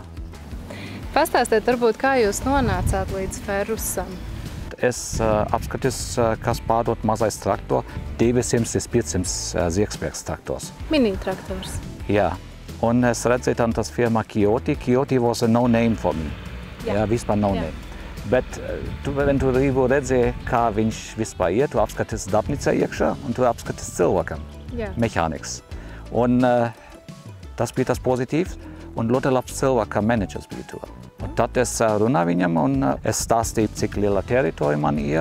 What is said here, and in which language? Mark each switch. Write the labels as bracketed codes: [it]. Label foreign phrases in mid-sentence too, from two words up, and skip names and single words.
[lv] Pastāstiet, varbūt, kā jūs nonācāt līdz Ferrusam? Es apskatījos, kas pārdod mazais traktor, 200 līdz 500 ziegspēks traktors. Mini traktors. Jā, un es redzēju tam tas firma Kioti. [en] Kioti was a no name for me. [lv] Jā, vispār [en] no name. [lv] Bet tu gribi redzēt, kā viņš vispār iet, tu apskaties darbnīcā iekšā un tu apskaties cilvēkam, mehāniks. Un tas bija tas pozitīvs un ļoti labs cilvēks, kā menedžers bija tur. Un tad es runāju viņam un es stāstīju, cik liela teritorija man ir.